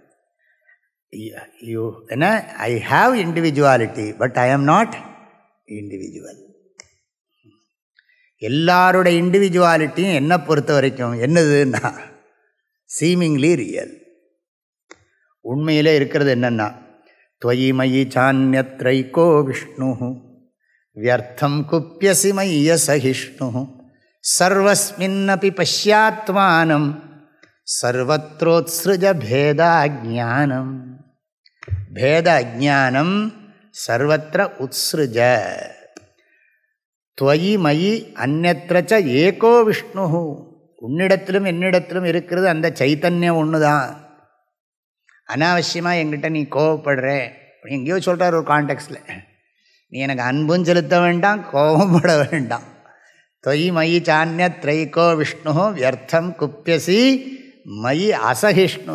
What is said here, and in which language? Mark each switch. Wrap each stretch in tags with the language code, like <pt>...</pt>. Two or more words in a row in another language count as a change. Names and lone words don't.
<en>என்ன I have individuality but I am not individual.</en> <ta>எல்லாரோட இண்டிவிஜுவாலிட்டியும் என்னை பொறுத்த வரைக்கும் என்னதுன்னா</ta> <en>seemingly real.</en> <ta>உண்மையிலே இருக்கிறது என்னென்னா</ta> <sa>त्वयि मयि चान्यत्रैको विष्णुः व्यर्थं कुप्यसि मय्य सहिष्णुः सर्वस्मिन्नपि पश्यात्मानं सर्वत्रोत्सृज भेदाज्ञानं भेदाज्ञानं सर्वत्र उत्सृज त्वयि मयि अन्यत्र च एको विष्णुः.</sa> <ta>உன்னிடத்திலும் என்னிடத்திலும் இருக்கிறது அந்த சைத்தன்யம் ஒன்று தான். அனாவசியமாக என்கிட்ட நீ கோவப்படுற, எங்கேயோ சொல்கிறார் ஒரு கான்டெக்ஸ்டில், நீ எனக்கு அன்பும் செலுத்த வேண்டாம் கோபப்பட வேண்டாம்.</ta> <sa>त्वयि मयि चान्य त्रैको विष्णुः व्यर्थं कुप्यसि मयि असहिष्णुः.</sa>